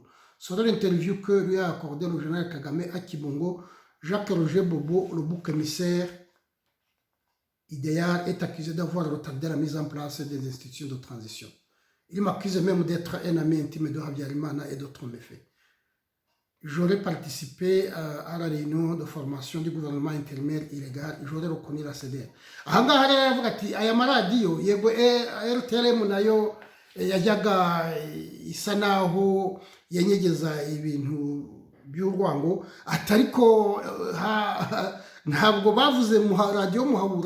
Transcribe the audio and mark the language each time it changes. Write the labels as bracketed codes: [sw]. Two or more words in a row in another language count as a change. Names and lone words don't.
[fr] Sur l'interview que lui a accordé le général Kagame à Kibongo, Jacques Roger Bobo, le bouc émissaire idéal, est accusé d'avoir retardé la mise en place des institutions de transition. Il m'accuse même d'être un ami intime de Habyarimana et d'autres méfaits. J'aurais participé à la réunion de formation du gouvernement intérimaire illégal, j'aurais reconnu la CDR. [rw] Ahangaha rero aravuga ati aya maradiyo yego RTLM nayo yajyaga isa naho yanyegeza ibintu by'urwango, atariko ntabwo bavuze Radio Muhabura.